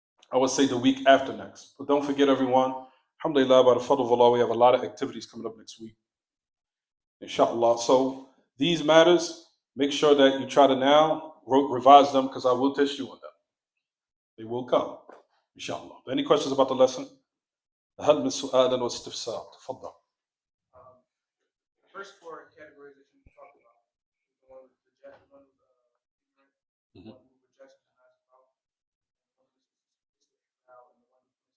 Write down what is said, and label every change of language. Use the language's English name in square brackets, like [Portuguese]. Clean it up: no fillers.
[English] I would say the week after next. But don't forget, everyone, alhamdulillah, by the fadl of Allah, we have a lot of activities coming up next week, inshallah. So these matters, make sure that you try to now revise them, because I will test you on them. They will come, inshallah. Any questions about the lesson? [Arabic] هل من سؤال واستفسار؟ تفضل. [English] First four categories that you talked about, the one with the one with ignorant, the one who rejects and denies the power, and the one who